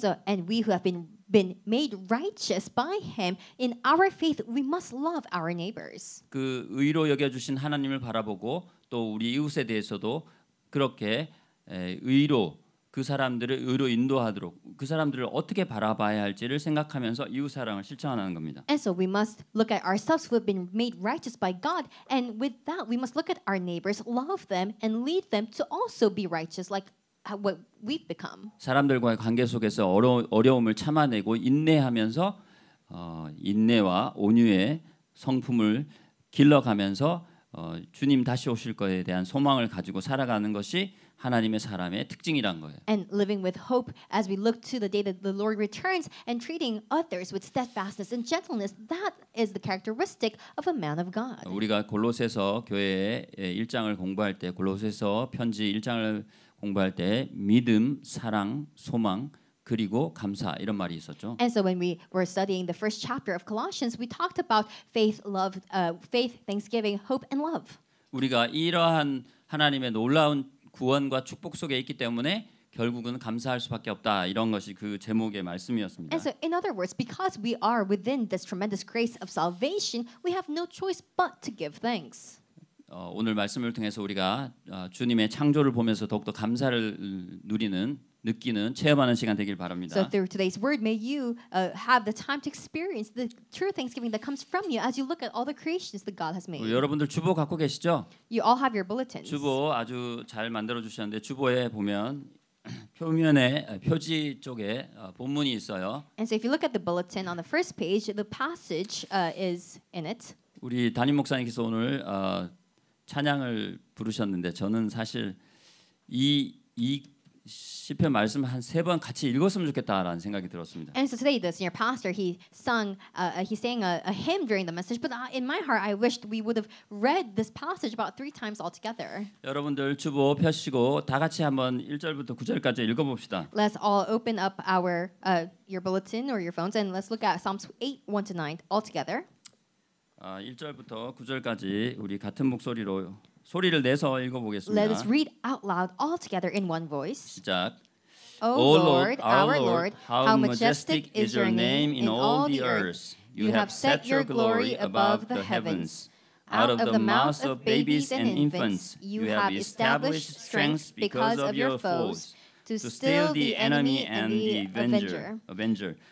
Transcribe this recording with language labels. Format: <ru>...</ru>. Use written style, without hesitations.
<en>And we who have been made righteous by Him in our faith, we must love our neighbors.</en> <ko>그 의로 여겨 주신 하나님을 바라보고 또 우리 이웃에 대해서도 그렇게 의로 그 사람들을 의로 인도하도록 그 사람들을 어떻게 바라봐야 할지를 생각하면서 이웃 사랑을 실천하는 겁니다.</ko> <en>And so we must look at ourselves who have been made righteous by God, and with that we must look at our neighbors, love them, and lead them to also be righteous like what we've become.</en> <ko>사람들과의 관계 속에서 어려움을 참아내고 인내하면서 인내와 온유의 성품을 길러가면서 주님 다시 오실 것에 대한 소망을 가지고 살아가는 것이 하나님의 사람의 특징이란 거예요.</ko> <en>And living with hope as we look to the day that the Lord returns and treating others with steadfastness and gentleness, that is the characteristic of a man of God.</en> <ko>우리가 골로새서 교회의 1장을 공부할 때 골로새서 편지 1장을 공부할 때 믿음, 사랑, 소망 그리고 감사 이런 말이 있었죠.</ko> <en>And so when we were studying the first chapter of Colossians, we talked about faith, love, faith, thanksgiving, hope, and love.</en> <ko>우리가 이러한 하나님의 놀라운 구원과 축복 속에 있기 때문에 결국은 감사할 수밖에 없다. 이런 것이 그 제목의 말씀이었습니다.</ko> <en>And so in other words, because we are within this tremendous grace of salvation, we have no choice but to give thanks.</en> <ko>오늘 말씀을 통해서 우리가 주님의 창조를 보면서 더욱더 감사를 느끼는 체험하는 시간 되길 바랍니다.</ko> <en>So through today's word, may you have the time to experience the true thanksgiving that comes from you as you look at all the creations that God has made.</en> <ko>여러분들 주보 갖고 계시죠?</ko> <en>You all have your bulletins.</en> <ko>주보 아주 잘 만들어 주셨는데 주보에 보면 표면에 표지 쪽에 본문이 있어요.</ko> <en>And so if you look at the bulletin on the first page, the passage is in it.</en> <ko>우리 담임 목사님께서 오늘 찬양을 부르셨는데 저는 사실 이 시편 말씀 한 3번 같이 읽었으면 좋겠다라는 생각이 들었습니다.</ko> <en>And so today, the senior pastor he sang a hymn during the message. But in my heart, I wished we would have read this passage about 3 times altogether.</en> <ko>여러분들 주보 펴시고 다 같이 한번 1절부터 9절까지 읽어봅시다.</ko> <en>Let's all open up our your bulletin or your phones and let's look at Psalms 8, 1-9 all together.</en> <ko>1절부터 9절까지 우리 같은 목소리로 소리를 내서 읽어보겠습니다.</ko> <en>Let us read out loud all together in one voice.</en> <ko>시작.</ko> <en>O Lord, our Lord, how majestic is your name in all the earth. You have set your glory above the heavens. Out of the mouths of babies and infants, you have established strength because of your foes, to still the enemy and the avenger.</en>